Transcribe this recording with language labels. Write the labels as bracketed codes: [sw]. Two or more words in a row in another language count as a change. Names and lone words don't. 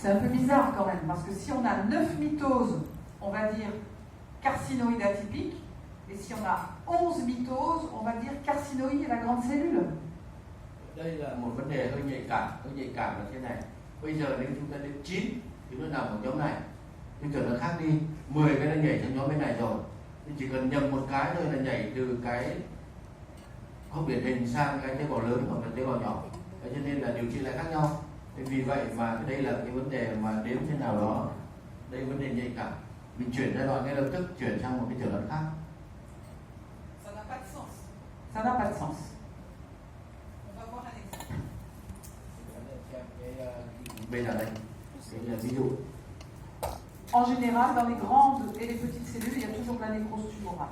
[fr] C'est un peu bizarre quand même, parce que si on a 9 mitoses, on va dire carcinoïde atypique, et si on a 11 mitoses, on va dire carcinoïde à la grande cellule. [vi] Đây là một vấn đề hơi nhạy cảm là thế này. Bây giờ nếu chúng ta đến 9 thì nó nằm ở nhóm này, nhưng giờ nó khác đi, 10 cái nó nhảy sang nhóm bên này rồi, thì chỉ cần nhầm một cái thôi là nhảy từ cái không điển hình sang cái tế bào lớn hoặc là tế bào nhỏ. Thế cho nên là điều trị lại khác nhau. Vì vậy mà đây là cái vấn đề mà đến thế nào đó, đây vấn đề nhạy cảm, mình chuyển giai đoạn ngay lập tức chuyển sang một cái chẩn đoán khác. [fr] Ça n'a pas de sens. Ça n'a pas de sens. On va voir un exemple. [vi] Bây giờ đây, cái ví dụ. [fr] En général, dans les grandes et les petites cellules, il y a toujours de la nécrose tumorale.